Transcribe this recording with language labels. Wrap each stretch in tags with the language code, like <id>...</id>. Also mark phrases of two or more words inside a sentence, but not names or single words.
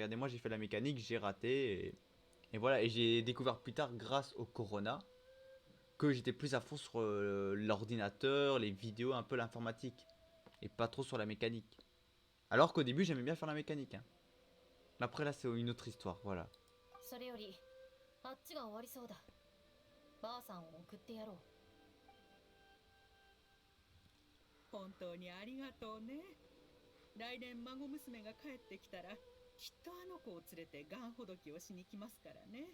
<fr>Regardez, moi, j'ai fait la mécanique, j'ai raté et voilà. Et j'ai découvert plus tard, grâce au Corona, que j'étais plus à fond sur l'ordinateur, les vidéos, un peu l'informatique et pas trop sur la mécanique. Alors qu'au début, j'aimais bien faire la mécanique. Hein. Mais après, là, c'est une autre histoire, voilà.</fr> <ja>それよりあっちが終わりそうだ。ばあさんを送ってやろう。本当にありがとうね。来年孫娘が帰ってきたらきっとあの子を連れてガンほどきをしに来ますからね。</ja>